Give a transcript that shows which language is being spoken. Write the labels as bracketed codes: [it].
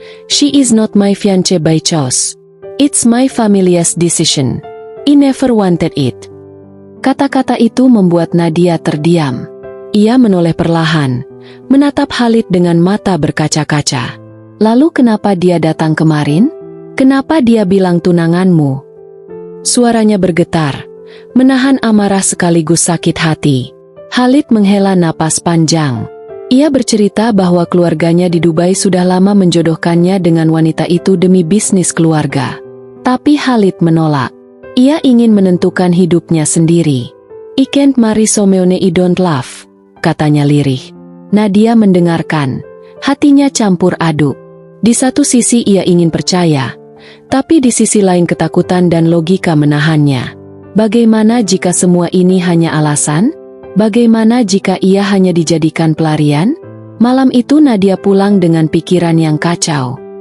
[en] "She is not my fiancée by choice. It's my family's decision. I never wanted it." [id] Kata-kata itu membuat Nadia terdiam. Ia menoleh perlahan, menatap Khalid dengan mata berkaca-kaca. "Lalu kenapa dia datang kemarin? Kenapa dia bilang tunanganmu?" Suaranya bergetar, menahan amarah sekaligus sakit hati. Khalid menghela napas panjang. Ia bercerita bahwa keluarganya di Dubai sudah lama menjodohkannya dengan wanita itu demi bisnis keluarga. Tapi Khalid menolak. Ia ingin menentukan hidupnya sendiri. [en] "I can't marry someone I don't love," [id] katanya lirih. Nadia mendengarkan, hatinya campur aduk. Di satu sisi ia ingin percaya, tapi di sisi lain ketakutan dan logika menahannya. Bagaimana jika semua ini hanya alasan? Bagaimana jika ia hanya dijadikan pelarian? Malam itu Nadia pulang dengan pikiran yang kacau.